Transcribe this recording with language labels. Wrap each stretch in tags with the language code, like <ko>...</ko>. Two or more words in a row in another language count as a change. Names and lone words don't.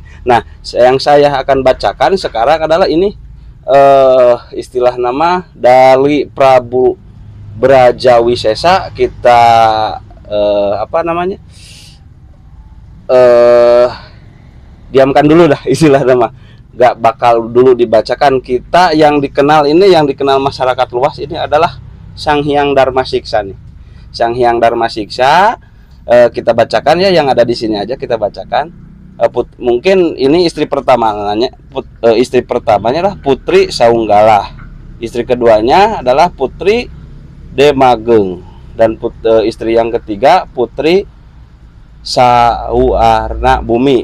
<id>Nah, yang saya akan bacakan sekarang adalah ini istilah nama dari Prabu Brajawisesa. Kita apa namanya, diamkan dulu dah istilah nama, gak bakal dulu dibacakan. Kita yang dikenal ini, yang dikenal masyarakat luas ini adalah Sang Hyang Dharma Siksa nih. Sang Hyang Dharma Siksa kita bacakan ya, yang ada di sini aja kita bacakan. Mungkin ini istri pertamanya, istri pertamanya adalah Putri Saunggalah, istri keduanya adalah Putri Demageng, dan istri yang ketiga Putri Sawarna Bumi.</id>